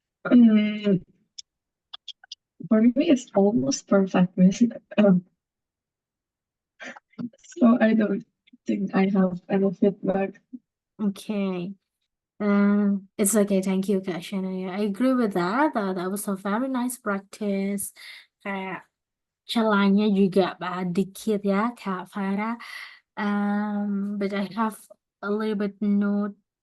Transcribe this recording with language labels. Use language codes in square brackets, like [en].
[en] Um, for me, it's almost perfect. Um, so I don't think I have any feedback. Okay. It's okay. Thank you, Kak Shannon. I agree with that. That was a very nice practice. [id] Kayak celahnya juga dikit ya, Kak Farah. [en] But I have a little bit note